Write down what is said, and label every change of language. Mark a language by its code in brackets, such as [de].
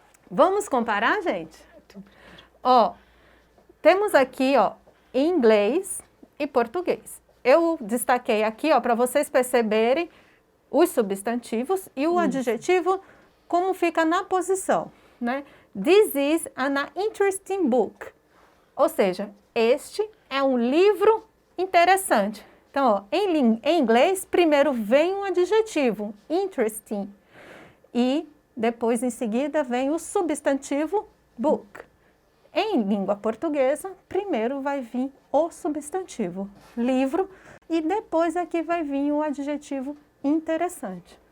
[pt] Vamos comparar, gente? Ó, temos aqui, ó, inglês e português. Eu destaquei aqui, ó, para vocês perceberem os substantivos e o adjetivo, como fica na posição, né? [en] This is an interesting book. [pt] Ou seja, este é um livro interessante. Então, ó, em inglês, primeiro vem um adjetivo, interesting, e depois, em seguida, vem o substantivo book. Em língua portuguesa, primeiro vai vir o substantivo, livro, e depois aqui vai vir o adjetivo interessante.